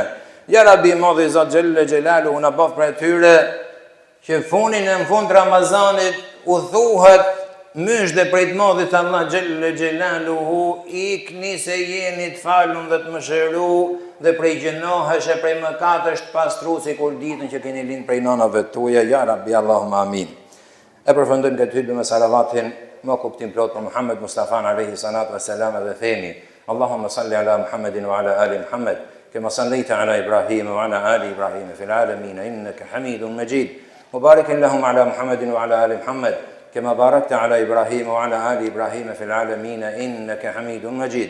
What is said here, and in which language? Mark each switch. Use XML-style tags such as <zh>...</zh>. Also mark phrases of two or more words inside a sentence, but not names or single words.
<sq>Ja Rabbi modhi Zot</sq> <ar>جل جلاله</ar> <sq>na boft për tyre që në fund Ramazanit u thuhet mysh dhe prej të modhit Allah</sq> <ar>جل جلاله</ar> <sq>ikni se jeni të falun dhe të mëshiru dhe prej gjenohesh e prej mëkatesh të pastru si kur ditën që keni lind prej nonave tuaja.</sq> <ar>يا رب اللهم آمين.</ar> <sq>E përfundojmë këtë hutbë me salavatin me kuptim plot për Muhammed Mustafa</sq> <ar>عليه الصلاة والسلام</ar> <sq>dhe themi</sq> <ar>اللهم صل على محمد وعلى آل محمد كما صليت على إبراهيم وعلى آل إبراهيم في العالمين إنك حميد مجيد. مبارك اللهم على محمد وعلى آل محمد كما باركت على إبراهيم وعلى آل إبراهيم في العالمين إنك حميد مجيد.</ar>